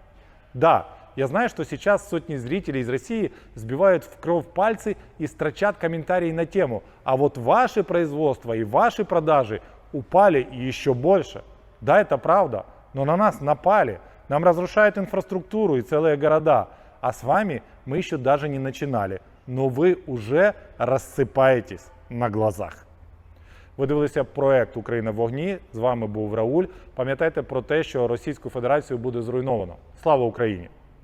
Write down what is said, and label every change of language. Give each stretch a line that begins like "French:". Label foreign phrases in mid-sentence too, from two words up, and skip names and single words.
Russian: Да, я знаю, что сейчас сотни зрителей из России сбивают в кровь пальцы и строчат комментарии на тему, а вот ваши производства и ваши продажи упали еще больше. Да, это правда, но на нас напали, нам разрушают инфраструктуру и целые города, а с вами мы еще даже не начинали, но
Ukrainian: ви уже розсипаєтесь
Russian: на глазах.
Ukrainian: Ви дивилися проект «Україна в вогні». З вами був Рауль. Пам'ятайте про те, що Російську Федерацію буде зруйновано. Слава Україні!